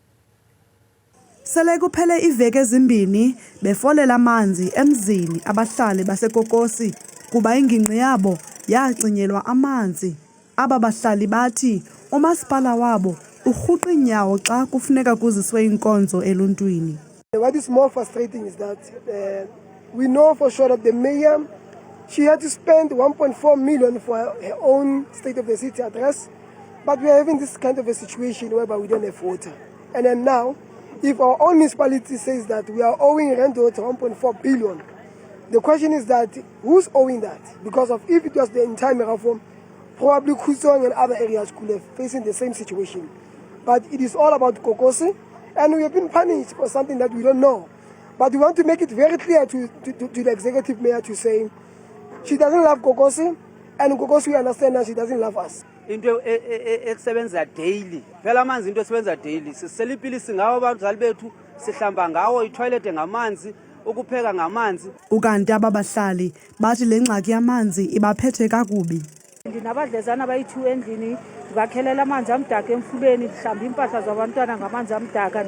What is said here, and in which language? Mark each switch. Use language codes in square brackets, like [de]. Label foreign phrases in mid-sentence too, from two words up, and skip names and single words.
[xh] sele kuphele iveki ezimbini befolela amanzi emzini abahlali baseGogosi kuba ingingqi yabo yacinyelwa amanzi. Aba bahlali bathi umasipala wabo urhuqa inyawo xa kufuneka kuziswe inkonzo eluntwini. [en] What is more frustrating is that we know for sure that the mayor, she had to spend 1.4 million for her own State of the City address, but we are having this kind of a situation whereby we don't have water. And then now, if our own municipality says that we are owing Rand Water 1.4 billion, the question is that who's owing that? Because of if it was the entire Merafong, probably Kusong and other areas could have facing the same situation. But it is all about Gogosi, and we have been punished for something that we don't know. But we want to make it very clear to the executive mayor to say she doesn't love Gogosi, and Gogosi we understand that she doesn't love us. [xh] Into esebenza daily phela amanzi into esebenza daily sisela ipilisi ngawo abazali bethu sihlamba ngawo itoilet ngamanzi ukupheka ngamanzi. Ukanti ababahlali bathi le ngxaki yamanzi ibaphethe kakubi. Ndinabadlezana bayi-2 endlini ndibakhelela amanzi amdaka emfuleni ndihlamba impahla zabantwana ngamanzi amdaka.